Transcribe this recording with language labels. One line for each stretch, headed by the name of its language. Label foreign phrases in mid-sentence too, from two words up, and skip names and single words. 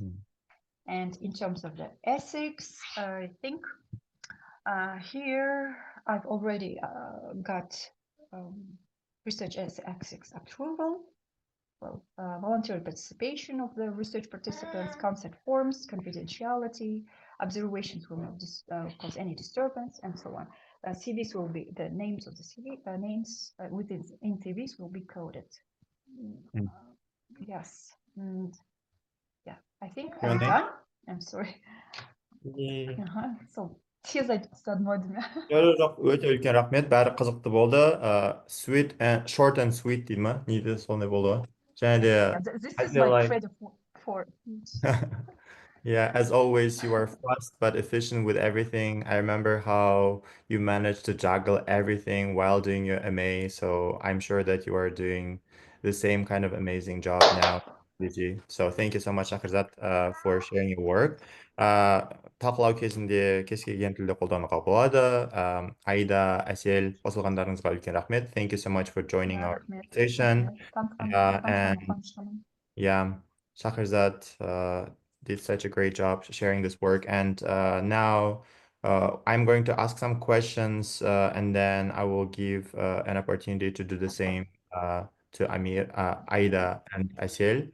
English: And in terms of the ethics, I think here I've already got research ethics approval, voluntary participation of the research participants, consent forms, confidentiality, observations will not cause any disturbance, and so on. CVs will be, the names of the CV, names within CVs will be coded. Yes, and yeah, I think I'm done. I'm sorry. So,
Kazakh: тез айтып тастадым ау деймін. Жоқ, өте үлкен рахмет, бәрі қызықты болды.
English: Sweet and short and sweet
Kazakh: дейді ма? Неде сондай болды ғой? Және де
English: This is my credit for Yeah, as always, you are fast but efficient with everything. I remember how you managed to juggle everything while doing your MA, so I'm sure that you are doing the same kind of amazing job now, Gigi. So thank you so much, Shakhrizat, for sharing your work.
Kazakh: Талқылау кезінде кез келген тілді қолдануға болады. Аида, Әсел, қосылғандарыңызға үлкен рахмет.
English: Thank you so much for joining our conversation. And yeah, Shakhrizat did such a great job sharing this work. And now I'm going to ask some questions and then I will give an opportunity to do the same to Amir, Aida, and Asiel.